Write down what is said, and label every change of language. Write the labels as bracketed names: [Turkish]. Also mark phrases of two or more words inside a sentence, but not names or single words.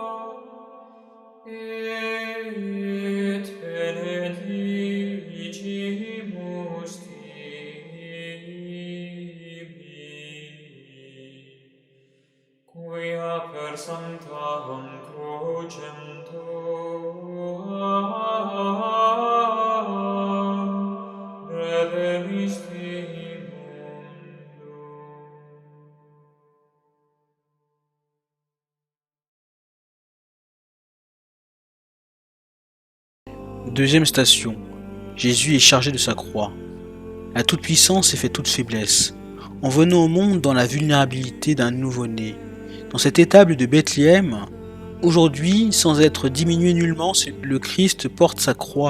[Latin] et benedicimus quia per sanctarum crucem tuam redemisti mundum. [French] Deuxième station. Jésus est chargé de sa croix. La toute-puissance est fait toute faiblesse. En venant au monde dans la vulnérabilité d'un nouveau-né, dans cette étable de Bethléem, aujourd'hui, sans être diminué nullement, le Christ porte sa croix.